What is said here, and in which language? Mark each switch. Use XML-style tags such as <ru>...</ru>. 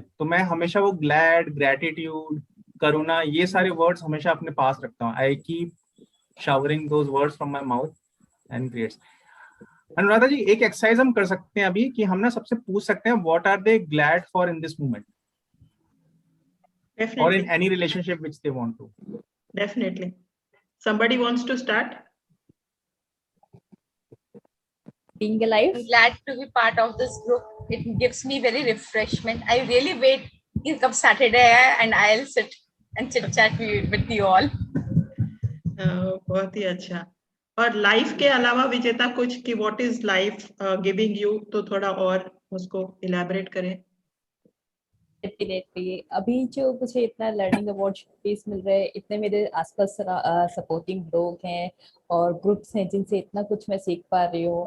<hi>तो मैं हमेशा वो ग्लैड, ग्रेटिट्यूड, करुणा, ये सारे वर्ड्स हमेशा अपने पास रखता हूँ।</hi> <en>I keep showering those words from my mouth and creates.</en> <hi>Anuradha जी, एक एक्सरसाइज हम कर सकते हैं अभी कि हम ना सबसे पूछ सकते हैं what are दे glad for in this moment, or in any relationship which they want to.</hi> <en>Definitely. Somebody wants to start? Being alive. I'm glad to be part of this group. It gives me very refreshment. I really wait till come Saturday and I'll sit and chit chat with you all.</en> <hi>बहुत ही अच्छा। और life के अलावा विजेता कुछ कि what is life giving you, तो थोड़ा और उसको इलैबोरेट करें। डेफिनेटली अभी जो मुझे इतना लर्निंग अपॉर्चुनिटीज मिल रहे हैं, इतने मेरे आसपास सपोर्टिंग लोग हैं और ग्रुप्स हैं जिनसे इतना कुछ मैं सीख पा रही हूँ।</hi>